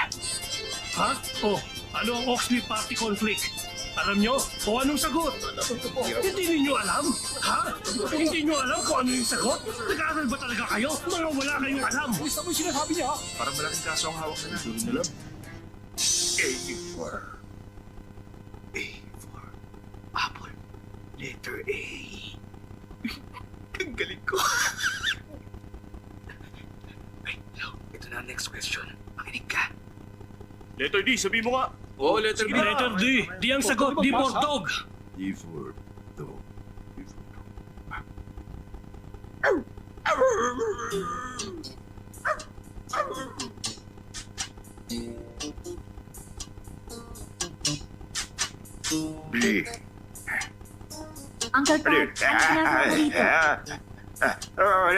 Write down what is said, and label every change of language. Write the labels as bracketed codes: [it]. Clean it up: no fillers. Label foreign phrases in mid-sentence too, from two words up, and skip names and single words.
[tl] Ha? Oh, ano ang Oxley Party Conflict? Alam nyo? O anong sagot? Hindi ninyo alam? Ha? Hindi nyo alam kung ano yung sagot? Nag-aaral ba talaga kayo? Mga wala kayong alam. Isa mo yung sinasabi niya, ha? Parang malaking kaso ang hawak na. Hindi rin alam. [en] A for... A for apple. Letter A. [tl] Ang galing ko. [en] Ay, hello. [tl] Ito na ang [en] next question. [tl] Makinig ka. [en] Letter D, [tl] sabi mo nga. Oo, letter B. [en] Letter D. [tl] D ang sagot. [en] D for dog. D for dog. D for dog. B. [tl] Uncle Pat, ano ginagawa mo dito? Wala.